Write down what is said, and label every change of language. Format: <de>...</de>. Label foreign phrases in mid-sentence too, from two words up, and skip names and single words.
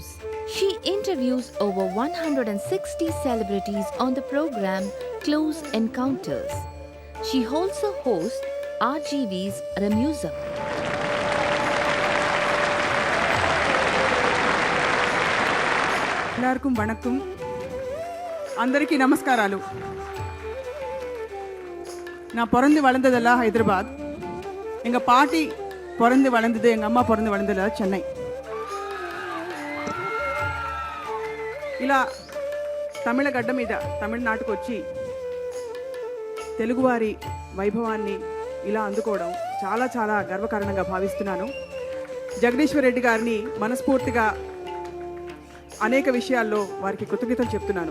<en>She interviews over 160 celebrities on the program Close Encounters. She also hosts RGV's Remusum.</en> <ta>எல்லாருக்கும் வணக்கம்,</ta> <te>అందరికీ నమస్కారాలు.</te> <ta>நான் பிறந்து வளர்ந்ததெல்லாம் ஹைதராபாத். எங்கள் பாட்டி பிறந்து வளர்ந்தது, எங்கள் అమ్మ பிறந்து வளர்ந்ததெல்லாம் చెన్నై.</ta> <te>ఇలా తమిళ గడ్డ మీద తమిళనాడుకు వచ్చి తెలుగువారి వైభవాన్ని ఇలా అందుకోవడం చాలా చాలా గర్వకారణంగా భావిస్తున్నాను. జగదీశ్వర్ రెడ్డి గారిని మనస్ఫూర్తిగా అనేక విషయాల్లో వారికి కృతజ్ఞతలు చెప్తున్నాను.</te>